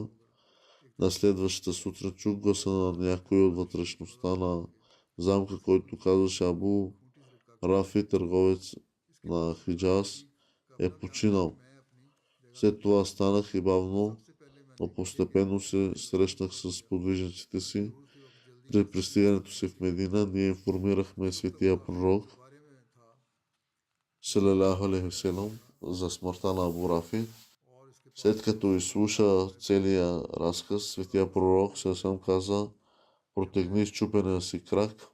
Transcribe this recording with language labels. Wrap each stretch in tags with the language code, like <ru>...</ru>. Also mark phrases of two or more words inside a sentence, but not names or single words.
<bg>На следващата сутрин чух гласа на някой от вътрешността на замка, който казваше: Абу Рафи, търговец на Хиджаз, е починал. След това станах и бавно, но постепенно се срещнах с подвижниците си. При пристигането си в Медина ние информирахме светия пророк</bg> <ar>صلى الله عليه وسلم</ar> <bg>за смъртта на Абу Рафи. След като изслуша целия разказ, светия пророк съвсем каза: протегни счупения си крак.</bg>